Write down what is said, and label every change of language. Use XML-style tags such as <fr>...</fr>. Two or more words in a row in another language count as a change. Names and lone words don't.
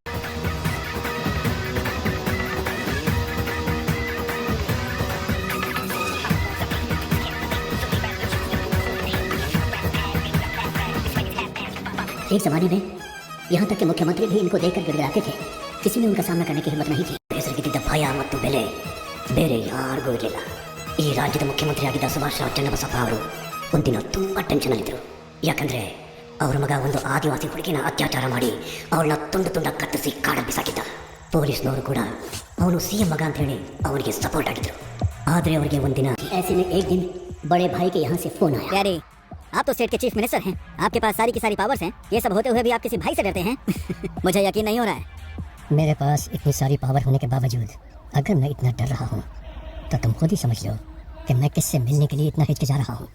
<hi>एक जमाने में यहाँ तक कि मुख्यमंत्री भी इनको देखकर गिड़गिड़ाते थे। किसी ने उनका सामना करने की हिम्मत नहीं थी।</hi> <kn>ಹೆಸರಿಗಿದ್ದ ಭಯ ಮತ್ತು ಬೆಲೆ ಬೇರೆ ಯಾರಿಗೂ ಇರಲಿಲ್ಲ। ಈ ರಾಜ್ಯದ ಮುಖ್ಯಮಂತ್ರಿ ಆಗಿದ್ದ ಸುಭಾಷ್ ರಾವ್ ಚನ್ನಬಸಪ್ಪ ಅವರು ಒಂದಿನ ತುಂಬಾ ಟೆನ್ಷನ್ ಅಲ್ಲಿದ್ದರು। ಯಾಕಂದ್ರೆ ಅವರ ಮಗ ಒಂದು ಆದಿವಾಸಿ ಹುಡುಗಿನ ಅತ್ಯಾಚಾರ ಮಾಡಿ ಅವಳನ್ನ ತುಂಡು ತುಂಡ ಕತ್ತರಿಸಿ ಕಾಡಲ್ಲಿ ಬಿಸಾಕಿದ್ದ। ಪೊಲೀಸ್ನವರು ಕೂಡ ಅವನು ಸಿಎಂ ಮಗ ಅಂತ ಹೇಳಿ ಅವನಿಗೆ ಸಪೋರ್ಟ್ ಆಗಿದ್ರು। ಆದರೆ ಅವರಿಗೆ ಒಂದಿನ</kn> <hi>ऐसे में एक दिन बड़े भाई के यहाँ से फोन आया। डैडी, आप तो स्टेट के</hi> <en>chief minister</en> <hi>हैं, आपके पास सारी की सारी पावर्स हैं। ये सब होते हुए भी आप किसी भाई से डरते हैं? मुझे यकीन नहीं हो रहा है। मेरे पास इतनी सारी पावर होने के बावजूद अगर मैं इतना डर रहा हूँ तो तुम खुद ही समझ लो कि मैं किससे मिलने के लिए इतना हिचकिचा रहा हूँ।</hi>